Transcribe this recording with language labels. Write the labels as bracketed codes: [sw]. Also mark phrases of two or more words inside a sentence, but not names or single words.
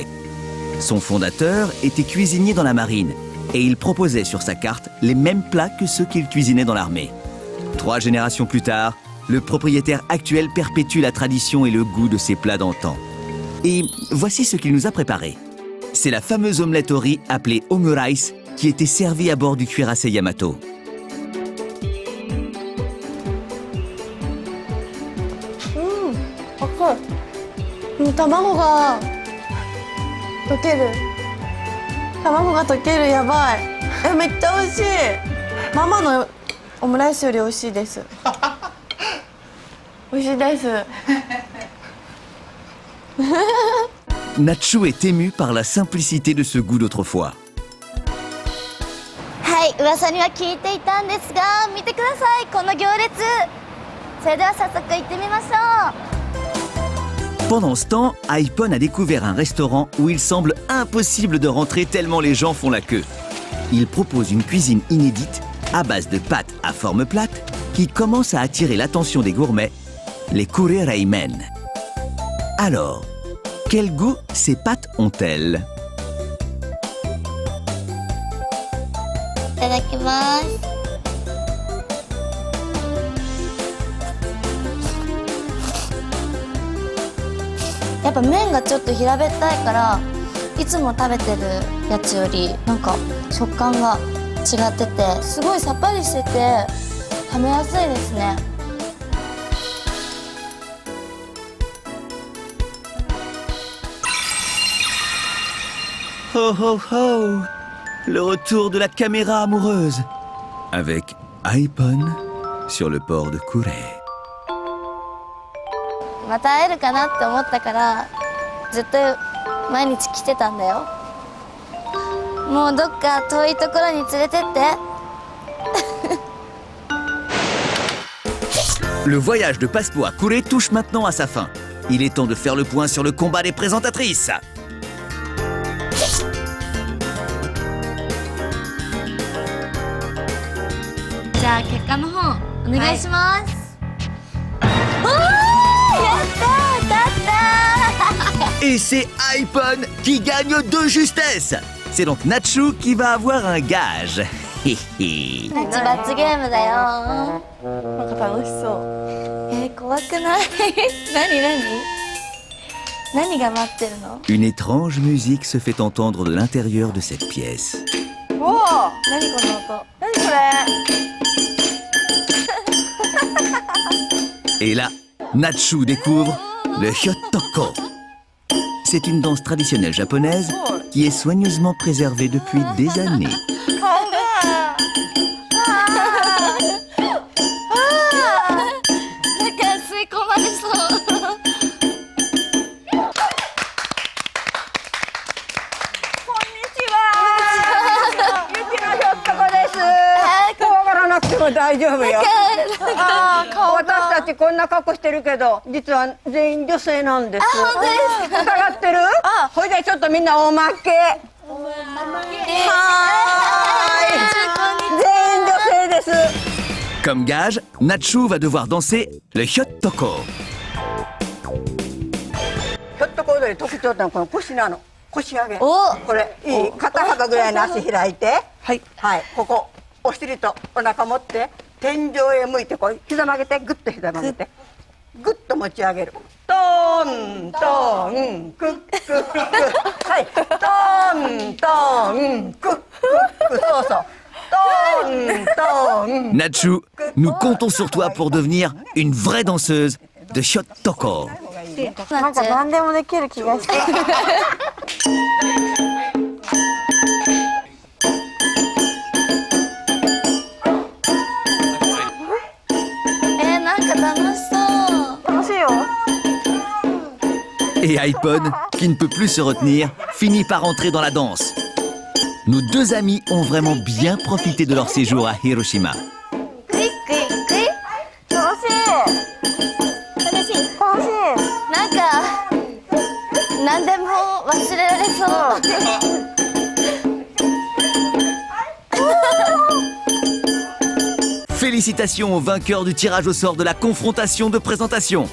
[fr] Son fondateur était cuisinier dans la marine et il proposait sur sa carte les mêmes plats que ceux qu'il cuisinait dans l'armée. 3 générations plus tard, le propriétaire actuel perpétue la tradition et le goût de ses plats d'antan. Et voici ce qu'il nous a préparé. C'est la fameuse omelette au riz appelée omurice qui était servie à bord du cuirassé Yamato. [ja] Mmh, 卵が溶ける。卵が溶ける、やばい。めっちゃ美味しい。ママのオムライスより美味しいです。美味しいです。 [fr] Nachu est ému par la simplicité de ce goût d'autrefois. [ja] はい、噂には聞いていたんですが、見てくださいこの行列。それでは早速行ってみましょう。 [fr] Pendant ce temps, Aipon a découvert un restaurant où il semble impossible de rentrer tellement les gens font la queue. Il propose une cuisine inédite à base de pâtes à forme plate qui commence à attirer l'attention des gourmets, les Kure Ramen. Alors, quel goût ces pâtes ont-elles? [ja] いただきます。やっぱ麺がちょっと平べったいからいつも食べてるやつよりなんか食感が違っててすごいさっぱりしてて食べやすいですね。 Ho ho ho! [fr] Le retour de la caméra amoureuse avec Aipon sur le port de Kure. [ja] また会えるかなって思ったからずっと毎日来てたんだよ。もうどっか遠いところに連れてって。 [fr] Le voyage de Passepo à Kure touche maintenant à sa fin. Il est temps de faire le point sur le combat des présentatrices. [ja] じゃあ結果の方お願いします、 [fr] Et c'est Aipon qui gagne de justesse. C'est donc Nacho qui va avoir un gage. Hé hé. [ja] ナチ罰ゲームだよ。なんか楽しそう怖くない何が待ってるの [fr] Une étrange musique se fait entendre de l'intérieur de cette pièce. [ja] おお何この音何これ [fr] Et là, Nacho découvre le Hyotoko. C'est une danse traditionnelle japonaise qui est soigneusement préservée depuis des années. [ja] なんか吸い込まれそう怖がらなくても大丈夫よ。私たちこんな格好してるけど、実は全員女性なんです。疑ってる？ほいでちょっとみんなおまけ。はーい。全員女性です。 [fr] Comme gage, Nacho va devoir danser le Hyotoko. [ja] ひょっとこ踊り特徴ってのはこの腰なの。腰上げ。これいい？肩幅ぐらいの足開いて。はい。はい。ここお尻とお腹持って天井へ向いてこう膝曲げてグッと膝曲げてグッと持ち上げる。トントンクックック。はい。トントンクックック。そうそう。 [fr] Nacho, nous comptons sur toi pour devenir une vraie danseuse de Hyotoko. [ja] なんか何でもできる気がしてなんか楽しそう楽しいよ [fr] Et Aipon, qui ne peut plus se retenir, finit par entrer dans la danse. Nos deux amis ont vraiment bien profité de leur séjour à Hiroshima. [ja] 楽しいなんか何でも忘れられそう [fr] Félicitations aux vainqueurs du tirage au sort de la confrontation de présentation.